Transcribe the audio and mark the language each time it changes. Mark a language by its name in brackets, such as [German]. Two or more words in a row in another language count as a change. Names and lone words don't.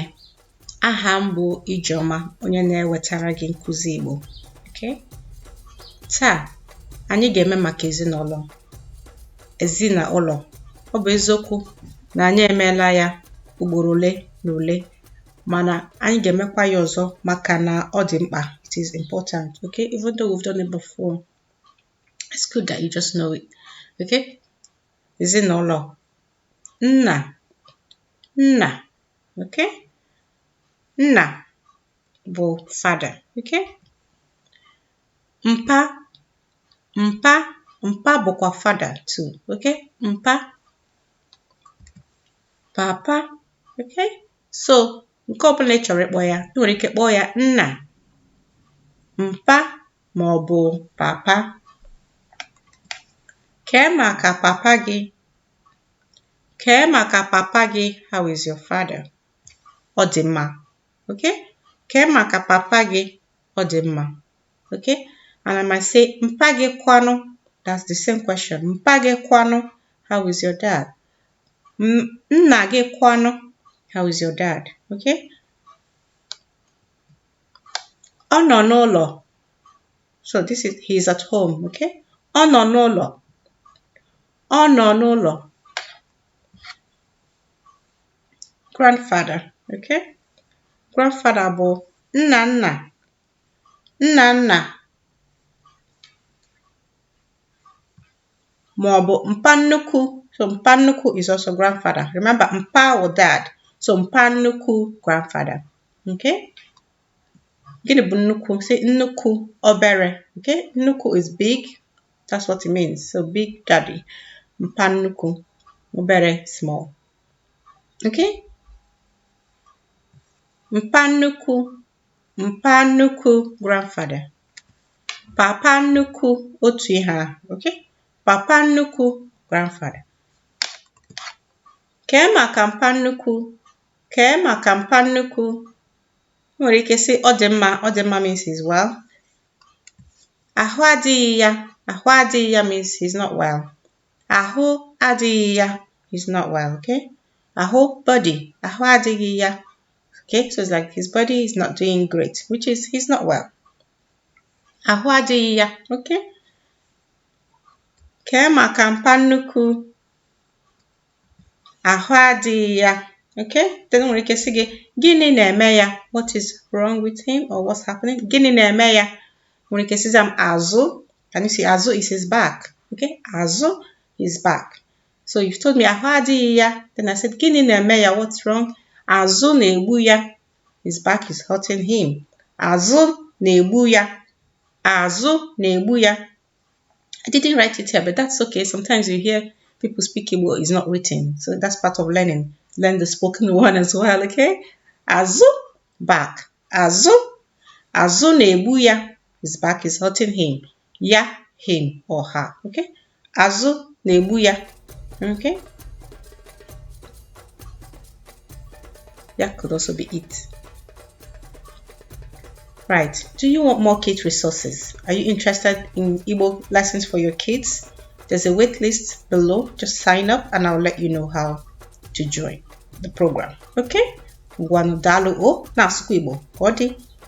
[Igbo] Aha m bụ Ijeọma, onye na-ewetara gị nkụzi Igbo. [English] Okay? [Igbo] Taa, anyị ga-eme maka ezinụlọ. Ezinụlọ. Ọ bụ eziokwu na anyị emeela ya ugboro ole na ole, mana anyị ga-emekwa ya ọzọ maka na ọ dị mkpa. [English] It is important. Okay? Even though we've done it before, it's good that you just know it. [Igbo] Okay? Ezinụlọ. Nna. Nna. Okay? Nna bụ father. Okay? Mpa. Mpa. Mpa bụkwa [English] father too. [Igbo] Okay? Mpa. Papa. Okay? So, nke ọbụla ị chọrọ ịkpọ ya, ị nwere ike kpọọ ya nna, mpa, ma ọ bụ papa. Kee maka papa gị. Kee maka papa gị. [English] How is your father? [Igbo] Ọ dị mma. Okay? Kee maka papa gị. Ọ dị mma. [English] Okay? And I might say, [Igbo] mpa gị kwanu. [English] That's the same question. [Igbo] Mpa gị kwanu. [English] How is your dad? [Igbo] Nna gị kwanu. [English] How is your dad? [Igbo] Okay? Ọ nọ n'ụlọ. [English] So he's at home. [Igbo] Okay? Ọ nọ n'ụlọ. Ọ nọ n'ụlọ. Grandfather. Okay? Grandfather bụ nna nna. Nna nna. Ma ọ bụ mpa nnukwu. [English] So [Igbo] mpa nnukwu [English] is also grandfather. Remember, mpa or dad. [Igbo] So mpa nnukwu, grandfather. Okay? Gịnị bụ nnukwu? [English] Say [Igbo] nnukwu, obere. [English] Okay? Nnukwu is big. That's what it means. So big daddy. [Igbo] Mpa nnukwu. Obere, small. Okay? Mpa nnukwu. Mpa nnukwu, grandfather. Papa nnukwu, otu ihe ahụ. Okay? Papa nnukwu, grandfather. Kee maka mpa nnukwu. Kee maka mpa nnukwu. Nwere ike sị ọ dị mma. Ọ dị mma [English] means he's well. [Igbo] Ahụ adịghị ya. Ahụ adịghị ya [English] means he's not well. [Igbo] Ahụ adịghị ya. [English] He's not well. Okay? [Igbo] Ahụ, body. Ahụ adịghị ya. [English] Okay? So it's like his body is not doing great, which is he's not well. Ahụ adịghị ya. Okay? Kee maka mpa nnukwu. Ahụ adịghị ya. Okay? [Igbo] Then nwere ike sị gị, gịnị na-eme ya? [English] What is wrong with him or what's happening? [Igbo] Gịnị na-eme ya? Nwere ike sị am azụ. [English] Can you see azụ is his back? Okay? Azụ is back. So you've told me [Igbo] ahụ adịghị ya. [English] Then I said, [Igbo] gịnị na-eme ya? [English] What's wrong? [Igbo] Azụ na-egbu ya. [English] His back is hurting him. [Igbo] Azụ na-egbu ya. Azụ na-egbu ya. [English] I didn't write it here, but that's okay. Sometimes you hear people speak Igbo, it's not written. So that's part of learning. Learn the spoken one as well, okay? [Igbo] Azụ, back. Azụ. Azụ na-egbu ya. [English] His back is hurting him. Ya, him or her, okay? [Igbo] Azụ na-egbu ya. [English] Okay? That could also be it. Right. Do you want more kid resources? Are you interested in Igbo lessons for your kids? There's a wait list below. Just sign up and I'll let you know how to join the program. Okay? [Igbo] Gwanu dalu o na asụkwa Igbo. Ọ dị.